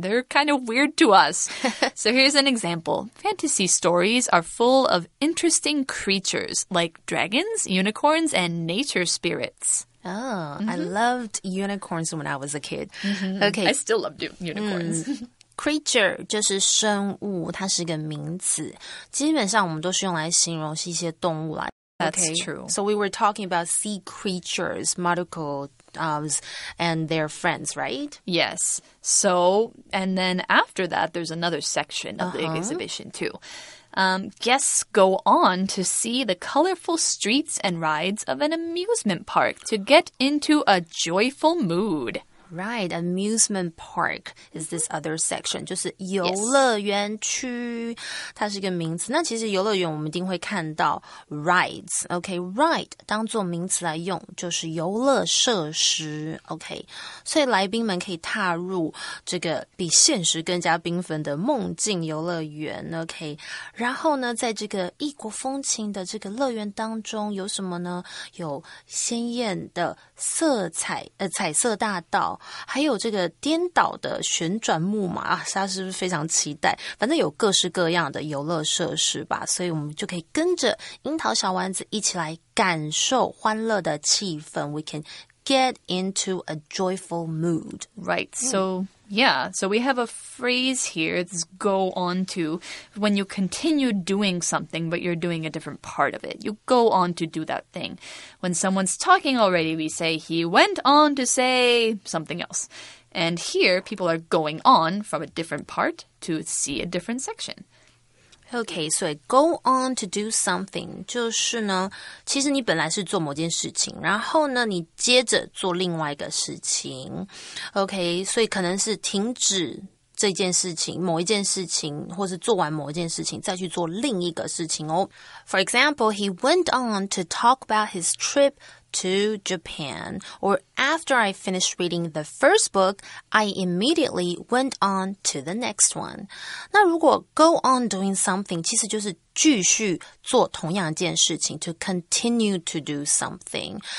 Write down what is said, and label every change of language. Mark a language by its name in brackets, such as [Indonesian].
[English] They're kind of weird to us. So here's an example. Fantasy stories are full of interesting creatures like dragons, unicorns, and nature spirits. Oh, I loved unicorns when I was a kid. Okay. I still love unicorns. [Chinese] Creature 就是生物，它是一个名词，基本上我们都是用来形容是一些动物啦。 [English] That's true. So we were talking about sea creatures, maruko, and their friends, right? Yes. So, and then after that, there's another section of the exhibition too. Guests go on to see the colorful streets and rides of an amusement park to get into a joyful mood. Right, amusement park is this other section. [Chinese] 就是游乐园区，它是一个名词。那其实游乐园我们一定会看到 rides. OK, ride 当作名词来用，就是游乐设施。 OK, 所以来宾们可以踏入这个比现实更加缤纷的梦境游乐园。 OK, 然后呢，在这个异国风情的这个乐园当中，有什么呢？有鲜艳的色彩，彩色大道。还有这个颠倒的旋转木马，大家是不是非常期待？反正有各式各样的游乐设施吧，所以我们就可以跟着樱桃小丸子一起来感受欢乐的气氛。 [English] We can get into a joyful mood. Right. So, yeah. So we have a phrase here. It's go on to when you continue doing something, but you're doing a different part of it. You go on to do that thing. When someone's talking already, we say he went on to say something else. And here, people are going on from a different part to see a different section.OK, [Chinese] 所以 go on to do something 就是呢，其实你本来是做某件事情，然后呢，你接着做另外一个事情。 OK, 所以可能是停止这件事情，某一件事情，或是做完某一件事情，再去做另一个事情哦。 [English] For example, he went on to talk about his trip to Japan. Or after I finished reading the first book, I immediately went on to the next one. [Chinese] 那如果 go on doing something 其实就是继续做同样一件事情 [English] to continue to do something.